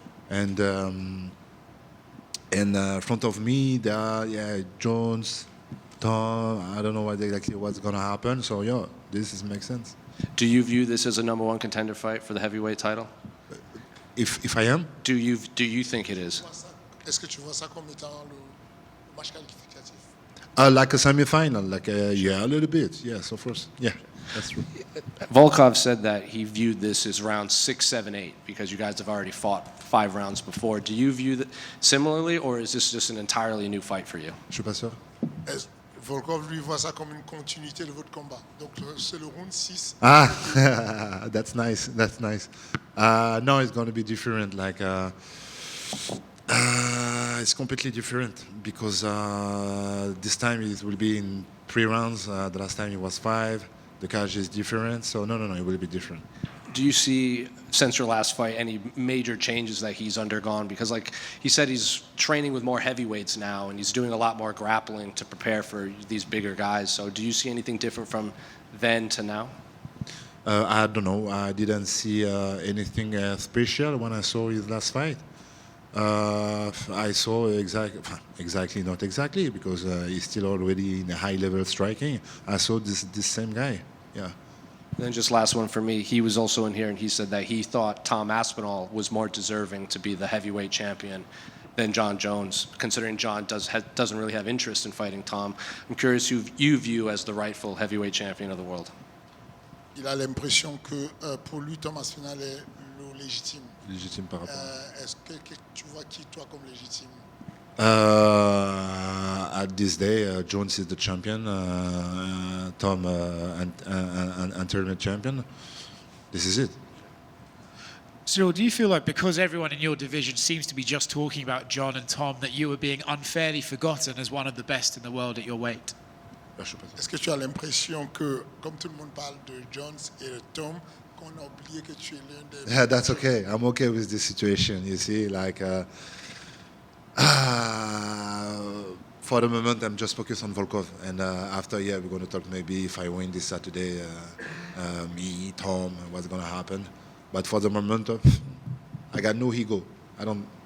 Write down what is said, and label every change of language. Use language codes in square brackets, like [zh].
[en] And in front of me, there are Jones, Tom. I don't know exactly what's gonna happen. So yeah, this makes sense. Do you view this as a #1 contender fight for the heavyweight title? If I am, Do you think it is? [fr] Est-ce que tu vois ça comme étant le match qualificatif? [en] like a semi-final, a little bit. Yes, of course. Yeah, that's true. Volkov said that he viewed this as round 6, 7, 8 because you guys have already fought 5 rounds before. Do you view that similarly, or is this just an entirely new fight for you? [fr] Je suis pas sûr. Volkov, lui, voit ça comme une continuité de votre combat. Donc, c'est le round 6. [en] Ah, that's nice. That's nice. No, it's going to be different. It's completely different because this time it will be in 3 rounds. The last time it was 5. The cage is different. So no, it will be different. Do you see, since your last fight, any major changes that he's undergone? Because like he said, he's training with more heavyweights now, and he's doing a lot more grappling to prepare for these bigger guys. So do you see anything different from then to now? I don't know. I didn't see anything special when I saw his last fight. I saw exactly, not exactly, because he's still already in a high-level striking. I saw this same guy, yeah. And then just last one for me, he was also in here, and he said that he thought Tom Aspinall was more deserving to be the heavyweight champion than Jon Jones, considering Jon doesn't really have interest in fighting Tom. I'm curious who you view as the rightful heavyweight champion of the world. [fr] Il a l'impression que pour lui, Tom Aspinall est le légitime. Légitime par rapport. Est-ce que tu vois qui, toi, comme légitime? [en] At this day, Jones is the champion, Tom and tournament champion. This is it. Ciryl, do you feel like because everyone in your division seems to be just talking about Jon and Tom, that you were being unfairly forgotten as one of the best in the world at your weight? [fr] Est-ce que tu as l'impression que, comme tout le monde parle de Jones et de Tom, qu'on a oublié que tu es l'un des... [en] Yeah, that's okay. I'm okay with this situation. You see, for the moment, I'm just focused on Volkov, and after, we're going to talk maybe if I win this Saturday, me, Tom, what's going to happen. But for the moment, I got no ego. I don't.